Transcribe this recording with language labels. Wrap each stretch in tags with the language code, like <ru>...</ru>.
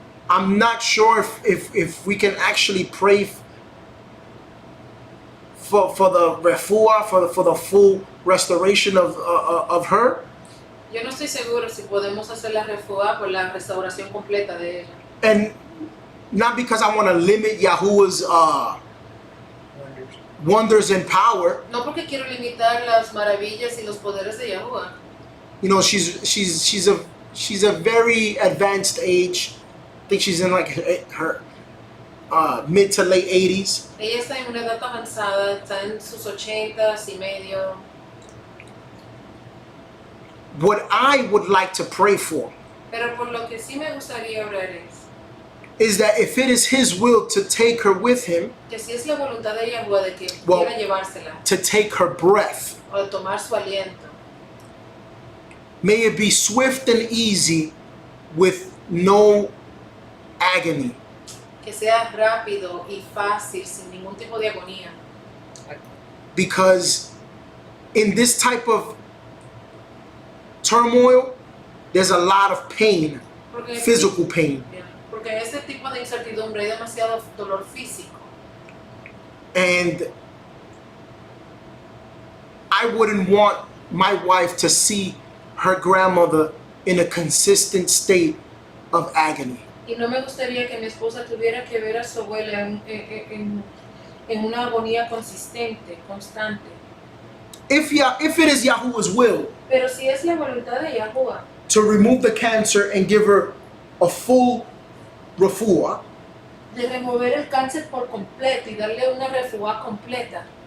<en>I'm not sure if we can actually pray for the refuah, for the full restoration of her.</en> <es>Yo no estoy seguro si podemos hacer la refuá por la restauración completa de ella.</es> <en>And not because I want to limit Yahuwah's wonders and power.</en> <es>No porque quiero limitar las maravillas y los poderes de Yahuwah.</es> <en>You know, she's a very advanced age. I think she's in like her mid to late 80s.</en> <es>Ella está en una edad avanzada, está en sus 80s y medio.</es> <en>What I would like to pray for</en> <es>Pero por lo que sí me gustaría orar</es> <en>is that if it is His will to take her with Him,</en> <es>que si es la voluntad de Yahuwah de que</es> <en>Well,</en> <es>quiera llevársela</es> <en>to take her breath,</en> <es>o de tomar su aliento,</es> <en>may it be swift and easy with no agony.</en> <es>que sea rápido y fácil sin ningún tipo de agonía.</es> <en>Because in this type of turmoil, there's a lot of pain,</en> <es>Porque,</es> <en>physical pain.</en> <es>porque en este tipo de incertidumbre hay demasiado dolor físico.</es> <en>And I wouldn't want my wife to see her grandmother in a consistent state of agony.</en> <es>Y no me gustaría que mi esposa tuviera que ver a su abuela en una agonía consistente, constante.</es> <en>If it is Yahuwah's will</en> <es>Pero si es la voluntad de Yahuwah</es> <en>to remove the cancer and give her a full refuah,</en> <es>de remover el cáncer por completo y darle una refuá completa,</es>